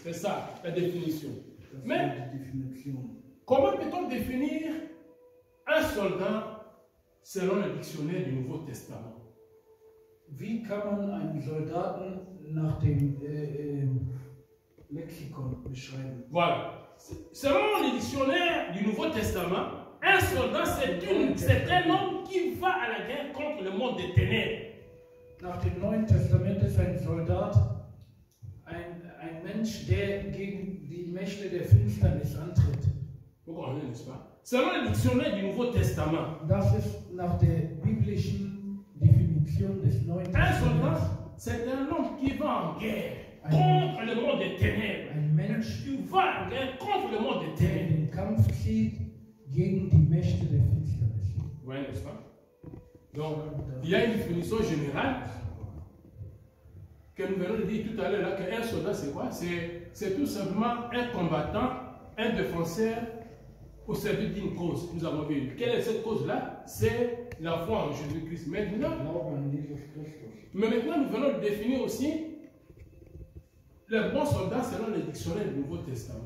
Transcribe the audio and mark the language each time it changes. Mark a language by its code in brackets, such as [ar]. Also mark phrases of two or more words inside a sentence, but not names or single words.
[fr] C'est ça, la définition. Mais, comment peut-on définir un soldat selon le dictionnaire du Nouveau Testament? [de] Wie kann man einen Soldaten nach dem Lexikon beschreiben? [fr] Voilà. Selon le dictionnaire du Nouveau Testament, un soldat, c'est un homme qui va à la guerre contre le monde des ténèbres. [de] Nach dem Neuen Testament ist ein Soldat ein Mensch, der gegen die Mächte der Finsternis antritt. [fr] Vous comprenez, n'est-ce pas? Selon le dictionnaire du Nouveau Testament, [de] Das ist nach der biblischen Definition des Neuen [fr] un [de] Testaments. [fr] soldat, c'est un homme qui va en guerre contre le monde des ténèbres. [de] Ein Mensch, [fr] Tu vas en guerre contre le monde des [de] der in [fr] ténèbres. [de] den Kampf zieht gegen die Mächte der Finsternis. [fr] Oui, n'est-ce pas? Donc, il y a une définition générale que nous venons de dire tout à l'heure là, qu'un soldat, c'est quoi? C'est tout simplement un combattant, un défenseur au service d'une cause. Nous avons vu. Quelle est cette cause-là? C'est la foi en Jésus-Christ. Maintenant, mais maintenant, nous venons de définir aussi le bon soldat selon le dictionnaire du Nouveau Testament.